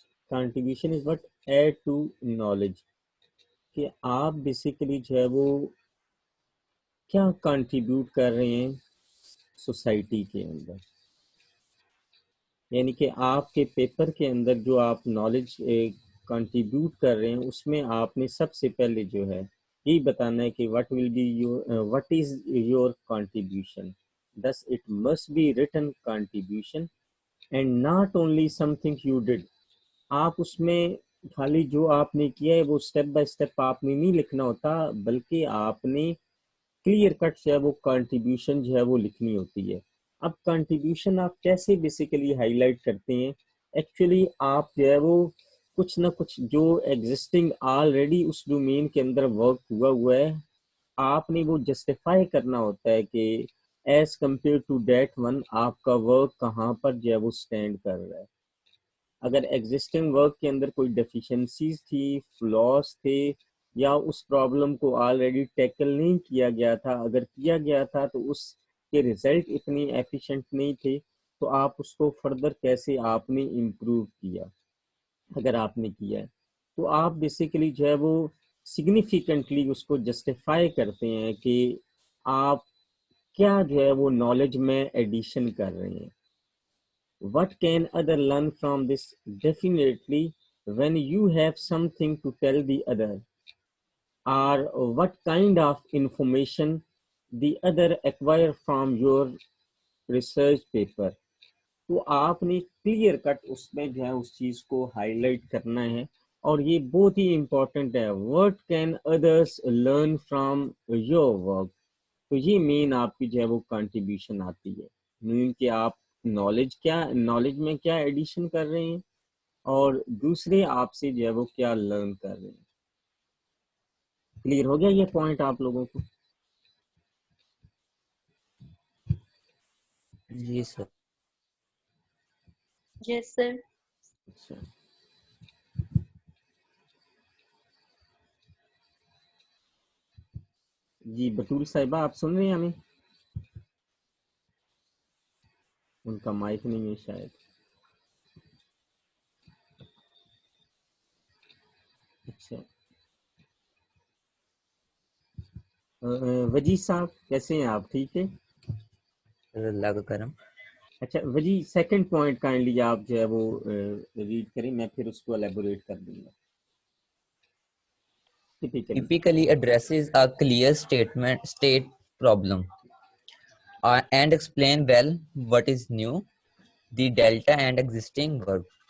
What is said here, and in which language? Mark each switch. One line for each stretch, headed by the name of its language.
English: contribution is what add to knowledge,
Urdu: کہ آپ basically جو ہے وہ کیا کنٹریبیوٹ کر رہے ہیں سوسائٹی کے اندر. یعنی کہ آپ کے پیپر کے اندر جو آپ نالج کنٹریبیوٹ کر رہے ہیں, اس میں آپ نے سب سے پہلے جو ہے یہی بتانا ہے کہ
English: What is your contribution. thus it must be written contribution and not only something you did.
Urdu: آپ اس میں خالی جو آپ نے کیا ہے وہ اسٹیپ بائی اسٹیپ آپ نے نہیں لکھنا ہوتا، بلکہ آپ نے کلیئر کٹ جو ہے وہ کنٹریبیوشن جو ہے وہ لکھنی ہوتی ہے. اب کنٹریبیوشن آپ کیسے بیسیکلی ہائی لائٹ کرتے ہیں؟ ایکچولی آپ جو ہے وہ کچھ نہ کچھ جو ایگزسٹنگ آلریڈی اس ڈومین کے اندر ورک ہوا ہے، آپ نے وہ جسٹیفائی کرنا ہوتا ہے کہ
English: as compare to that one
Urdu: آپ کا ورک کہاں پر جو ہے وہ اسٹینڈ کر رہا ہے. اگر ایگزسٹنگ ورک کے اندر کوئی ڈیفیشنسیز تھی، فلاس تھے، یا اس پرابلم کو آلریڈی ٹیکل نہیں کیا گیا تھا، اگر کیا گیا تھا تو اس کے ریزلٹ اتنی ایفیشینٹ نہیں تھے، تو آپ اس کو فردر کیسے آپ نے امپروو کیا. اگر آپ نے کیا ہے تو آپ بیسیکلی جو ہے وہ سگنیفیکنٹلی اس کو جسٹیفائی کرتے ہیں کہ آپ کیا جو ہے وہ نالج میں ایڈیشن کر رہے ہیں.
English: What can other learn from this? Definitely, when you have something to tell the other, or what kind of information the other acquire from your research paper.
Urdu: تو آپ نے کلیئر کٹ اس میں جو ہے اس چیز کو ہائی لائٹ کرنا ہے، اور یہ بہت ہی امپورٹنٹ ہے.
English: What can others learn from your work?
Urdu: تو یہ مین آپ کی جو ہے وہ کنٹریبیوشن آتی ہے، مین کہ آپ نالج میں کیا ایڈیشن کر رہے ہیں، اور دوسرے آپ سے جو ہے وہ کیا لرن کر رہے ہیں. کلیئر ہو گیا یہ پوائنٹ آپ لوگوں کو؟ جی سر.
English: Yes sir.
Urdu: اچھا، جی بطول صاحبہ آپ سن رہے ہیں ہمیں؟ ان کا مائک نہیں ہے شاید. اچھا، وجی صاحب کیسے ہیں آپ؟ ٹھیک ہے. اللہ کا کرم. اچھا وجی، سیکنڈ پوائنٹ کائنڈلی آپ جو ہے وہ ریڈ کریں، میں پھر اس کو الیبوریٹ کر دوں گا.
English: Typically addresses a clear state problem and explain well what is new, the delta and existing work.